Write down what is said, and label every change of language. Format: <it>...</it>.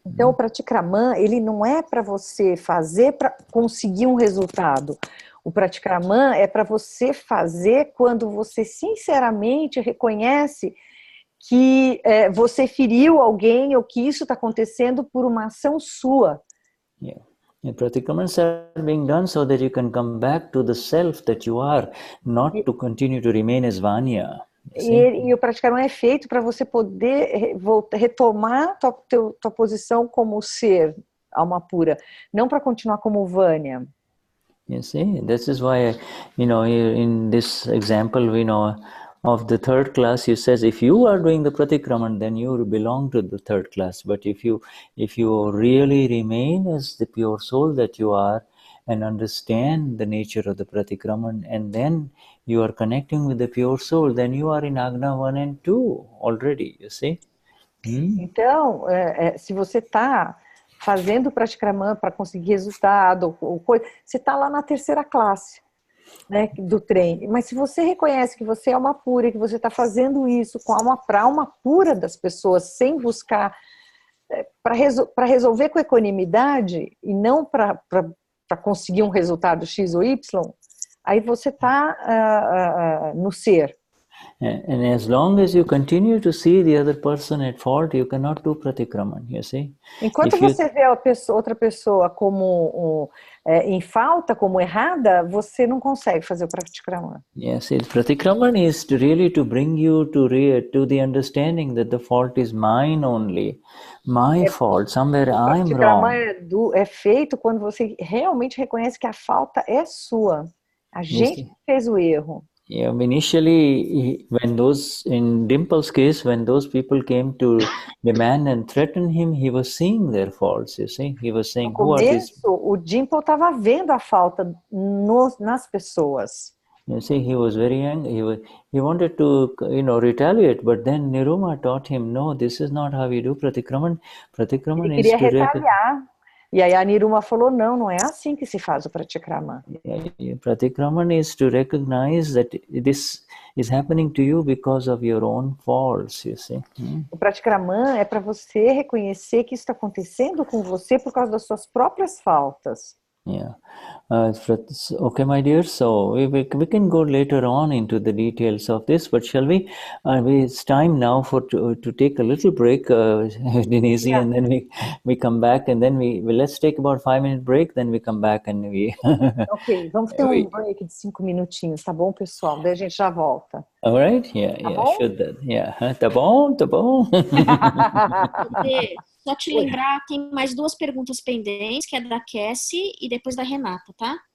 <pt>Então, o Pratikraman, ele não é para você fazer para conseguir um resultado. O Pratikraman é para você fazer quando você sinceramente reconhece que você feriu alguém ou que isso está acontecendo por uma ação sua.</pt> <en>Yeah. And Pratikramans are being done so that you can come back to the self that you are, not to continue to remain as Vanya.</en> <pt>E o Pratikraman é feito para você poder retomar tua posição como ser, alma pura, não para continuar como Vanya.</pt> <en>You see, this is why, in this example, of the third class, he says, if you are doing the Pratikraman, then you belong to the third class. But if you really remain as the pure soul that you are and understand the nature of the Pratikraman, and then you are connecting with the pure soul, then you are in Agna 1 and 2 already, you see.</en> <pt>Então, se você está fazendo Pratikraman para conseguir resultado, você está lá na terceira classe, né, do trem. Mas se você reconhece que você é alma pura e que você está fazendo isso com a alma pura das pessoas, sem buscar para resolver com equanimidade e não para conseguir um resultado X ou Y, aí você está no ser.</pt> <en>And as long as you continue to see the other person at fault, you cannot do Pratikraman, you see.</en> <pt>Enquanto você vê outra pessoa como em falta, como errada, você não consegue fazer o Pratikraman.</pt> <en>Yes, Pratikraman is really to bring you to the understanding that the fault is mine only, my fault, somewhere I'm wrong.</en> <pt>Pratikraman é feito quando você realmente reconhece que a falta é sua. A gente fez o erro.</pt> <en>Yeah, initially, in Dimple's case, when those people came to demand and threaten him, he was seeing their faults, you see. He was saying,</en> <pt>no começo, o Dimple estava vendo a falta nas pessoas.</pt> <en>You see, he was very angry. He wanted to, retaliate, but then Niruma taught him, no, this is not how you do Pratikraman. Pratikraman</en> <pt>Ele queria retaliar. E aí a Niruma falou, não é assim que se faz o Pratikraman.</pt> <en>Pratikraman is to recognize that this is happening to you because of your own faults, you see.</en> <pt>O Pratikraman é para você reconhecer que isso está acontecendo com você por causa das suas próprias faltas.</pt> <en>Yeah. Okay, my dear. So we can go later on into the details of this, but shall we? It's time now to take a little break, Denize, and then we come back, and then let's take about 5-minute break, then we come back and we.</en> <pt>Ok, vamos ter um break de 5 minutinhos, tá bom, pessoal? Daí a gente já volta.</pt> <en>All right? Yeah, Shuddha. Yeah,</en> <pt>tá bom. Só te lembrar, tem mais 2 perguntas pendentes, que é da Cassie e depois da Renata, tá?</pt>